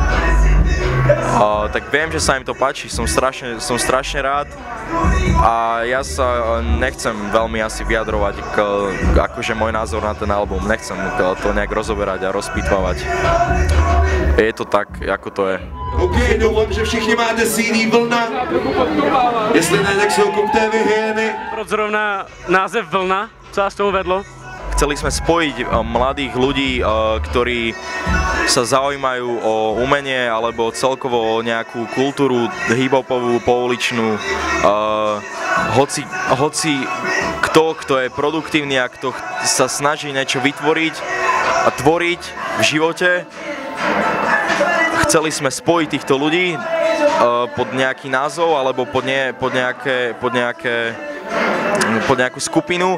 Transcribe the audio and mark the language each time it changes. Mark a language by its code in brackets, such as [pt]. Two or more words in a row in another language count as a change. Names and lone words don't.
[sk] Tak viem, že sa im to páči, som strašne rád a ja sa nechcem veľmi asi vyjadrovať akože môj názor na ten album, nechcem to nejak rozoberať a rozpýtvávať. Je to tak, ako to je. [cs] OK, doufám, že všichni máte CD Vlna. Jestli ne, tak si ho kupte vyhyjeny. Proč zrovna název Vlna? Co vás tomu vedlo? [sk] Chceli sme spojiť mladých ľudí, ktorí sa zaujímajú o umenie alebo celkovo o nejakú kultúru hip-hopovú, pouličnú. Hoci kto je produktívny a kto sa snaží niečo vytvoriť a tvoriť v živote, chceli sme spojiť týchto ľudí pod nejaký názov alebo pod nejakú skupinu.